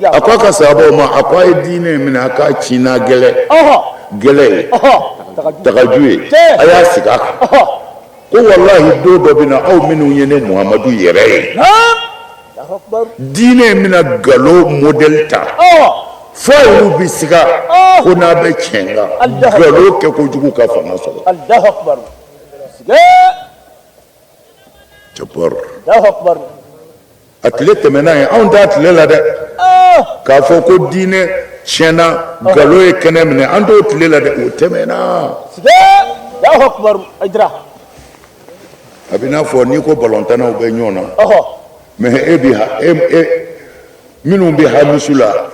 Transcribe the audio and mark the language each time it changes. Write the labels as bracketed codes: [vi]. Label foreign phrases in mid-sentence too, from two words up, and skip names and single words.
[bm] a ko a ka sahabaw ma a ko a ye diinɛ in minɛ a k'a ci n'a gɛlɛ ye tagaju ye a y'a sigi a kan ko walahi don dɔ bɛ na aw minnu ye ne muhamadu yɛrɛ ye [ar] الله أكبر. [bm] diinɛ in bɛna nkalon modèle ta fo olu bɛ siga ko n'a bɛ tiɲɛ kan nkalon kɛ kojugu ka fanga sɔrɔ [ar] الله أكبر. Siga. [bm] jabar [ar] الله أكبر. [bm] a tile tɛmɛna ye anw t'a tile la dɛ k'a fɔ ko diinɛ tiɲɛna nkalon ye kɛnɛ minɛ an t'o tile la dɛ o tɛmɛna [ar] Siga. الله أكبر. Aydra. [bm] a bɛ n'a fɔ n'i ko balɔntanaw bɛ ɲɔgɔn na mais e bi minnu bɛ hamisu la